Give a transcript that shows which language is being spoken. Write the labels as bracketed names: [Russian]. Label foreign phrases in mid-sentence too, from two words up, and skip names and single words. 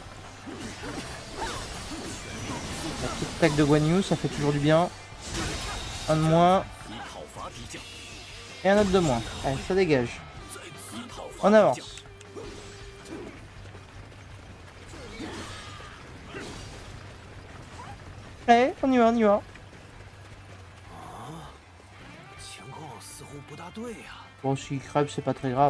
[French] La petite attaque de Guan Yu, ça fait toujours du bien. Un de moins. Et un autre de moins. Allez, ça dégage. On avance. Allez, on y va, on y va. [Chinese] 情况似乎不大对呀。 [French] Bon, s'il crève, c'est pas très grave.